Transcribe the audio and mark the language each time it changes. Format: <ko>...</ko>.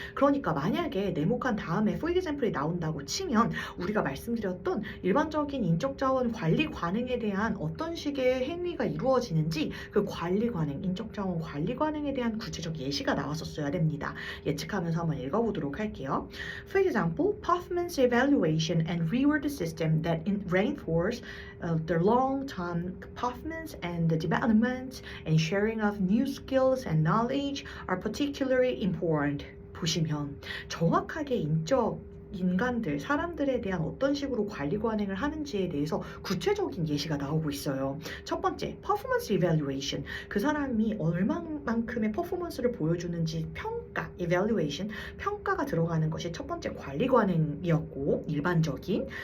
<ko>그러니까 만약에 네모칸 다음에</ko> <en>for example</en> <ko>이 나온다고 치면 우리가 말씀드렸던 일반적인 인적 자원 관리 관행에 대한 어떤 식의 행위가 이루어지는지 그 관리 관행, 인적 자원 관리 관행에 대한 구체적 예시가 나왔었어야 됩니다. 예측하면서 한번 읽어보도록 할게요.</ko> <en>For example, performance evaluation and reward system that reinforce the long-term performance and the development and sharing of new skills and knowledge are particularly important.</en> <ko>보시면 정확하게 인간들, 사람들에 대한 어떤 식으로 관리 관행을 하는지에 대해서 구체적인 예시가 나오고 있어요. 첫 번째, performance evaluation. 그 사람이 얼마만큼의 퍼포먼스를 보여주는지 평가, evaluation, 평가가 들어가는 것이 첫 번째 관리 관행이었고 일반적인.</ko>